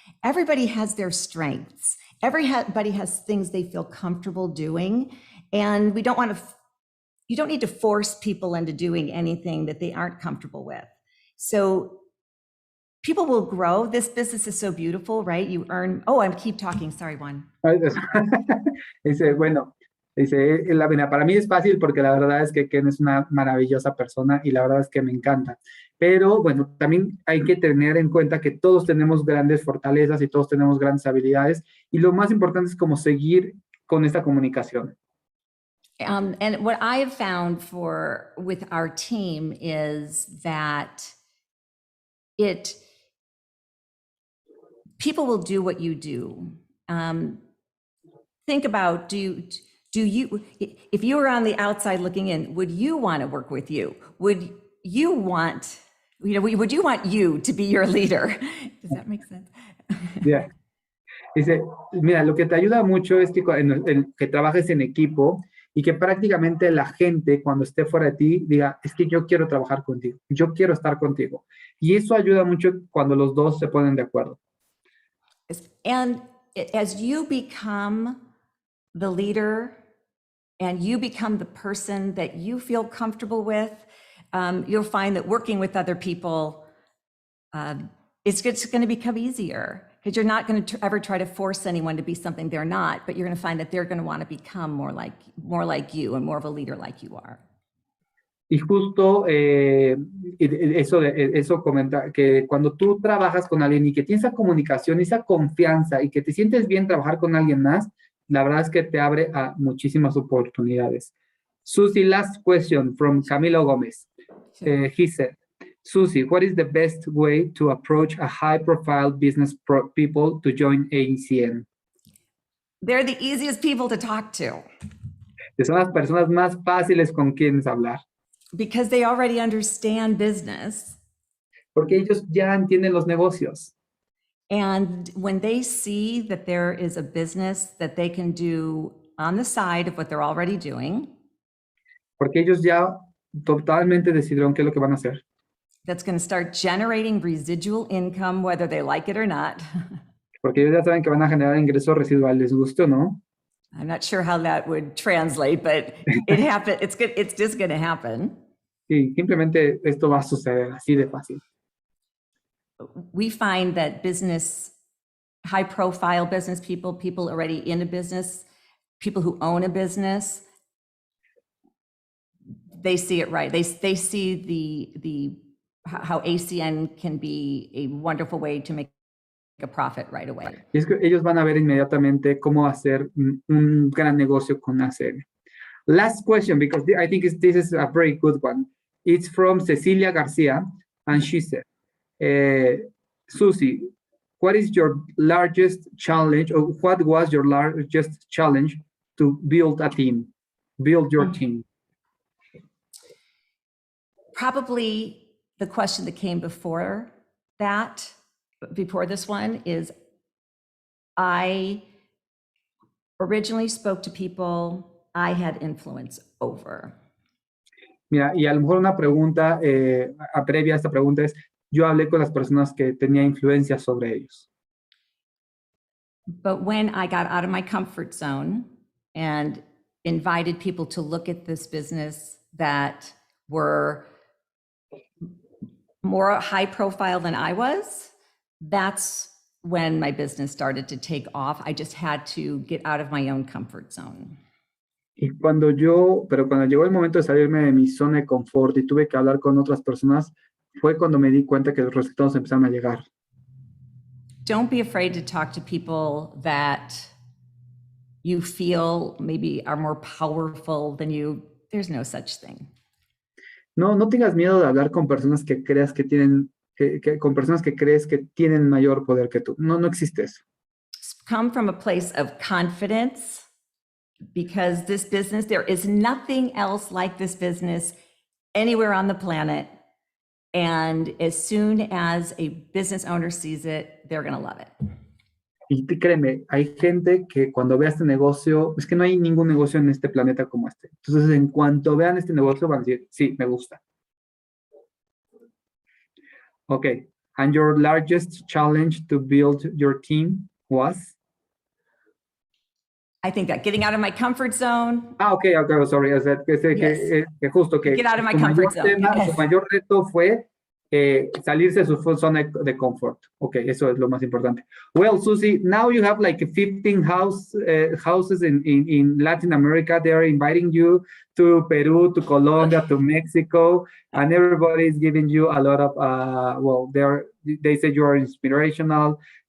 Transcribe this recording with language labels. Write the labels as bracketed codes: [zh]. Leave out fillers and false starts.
[en] Everybody has their strengths. Everybody has things they feel comfortable doing, and you don't need to force people into doing anything that they aren't comfortable with. So people will grow. This business is so beautiful, right? You earn. Oh, I keep talking. Sorry, Juan. [es] Dice, bueno, para mí es fácil porque la verdad es que Ken es una maravillosa persona y la verdad es que me encanta. Pero bueno, también hay que tener en cuenta que todos tenemos grandes fortalezas y todos tenemos grandes habilidades y lo más importante es como seguir con esta comunicación. [en] And what I have found with our team is that people will do what you do. Think about, do you, if you were on the outside looking in, would you want to work with you? Would you want you to be your leader? Does that make sense? Yeah. [es] Dice, mira, lo que te ayuda mucho es que trabajes en equipo y que prácticamente la gente cuando esté fuera de ti diga, es que yo quiero trabajar contigo, yo quiero estar contigo. Y eso ayuda mucho cuando los dos se ponen de acuerdo. [en] And as you become the leader and you become the person that you feel comfortable with, you'll find that working with other people, it's going to become easier because you're not going to ever try to force anyone to be something they're not, but you're going to find that they're going to want to become more like you and more of a leader like you are. [es] Y justo eso comenta, que cuando tú trabajas con alguien y que tienes esa comunicación, esa confianza y que te sientes bien trabajar con alguien más, la verdad es que te abre a muchísimas oportunidades. [en] Susie, last question from Camilo Gomez. He said, Susie, what is the best way to approach a high-profile business people to join ACN? They're the easiest people to talk to. [es] Son las personas más fáciles con quienes hablar. [en] Because they already understand business. [es] Porque ellos ya entienden los negocios. [en] And when they see that there is a business that they can do on the side of what they're already doing. [es] Porque ellos ya totalmente decidieron qué es lo que van a hacer. [en] That's going to start generating residual income, whether they like it or not. [es] Porque ellos ya saben que van a generar ingresos residuales, les guste o no. [en] I'm not sure how that would translate, but it happen. It's good. It's just going to happen. [es] Sí, simplemente esto va a suceder así de fácil. [en] We find that high-profile business people already in a business, people who own a business, they see it right. They see how ACN can be a wonderful way to make a profit right away. [es] Y es que ellos van a ver inmediatamente cómo hacer un gran negocio con ACN. [en] Last question, because I think this is a very good one. It's from Cecilia Garcia, and she said, Susie, what is your largest challenge, or what was your largest challenge to build a team, build your team? Probably the question that came before this one is, I originally spoke to people I had influence over. [es] Mira, y a lo mejor una pregunta previa a esta pregunta es, yo hablé con las personas que tenía influencia sobre ellos. [en] But when I got out of my comfort zone and invited people to look at this business that were more high profile than I was, that's when my business started to take off. I just had to get out of my own comfort zone. [es] Y cuando llegó el momento de salirme de mi zona de confort y tuve que hablar con otras personas, fue cuando me di cuenta que los resultados empezaron a llegar. [en] Don't be afraid to talk to people that you feel maybe are more powerful than you. There's no such thing. [es] No tengas miedo de hablar con personas que creas que tienen, con personas que crees que tienen mayor poder que tú. No existe eso. [en] Come from a place of confidence, because this business, there is nothing else like this business anywhere on the planet. And as soon as a business owner sees it, they're going to love it. [es] Y créeme, hay gente que cuando vea este negocio, es que no hay ningún negocio en este planeta como este. Entonces, en cuanto vean este negocio, van a decir, sí, me gusta. [en] Okay. And your largest challenge to build your team was? I think that getting out of my comfort zone. Okay, sorry. [es] O sea, que justo que [en] get out of my comfort zone. [es] Su mayor reto fue salirse de su zona de confort. Okay, eso es lo más importante. [en] Well, Susie, now you have like 15 houses in Latin America. They are inviting you to Peru, to Colombia, to Mexico, and everybody is giving you a lot of, they say you are inspirational.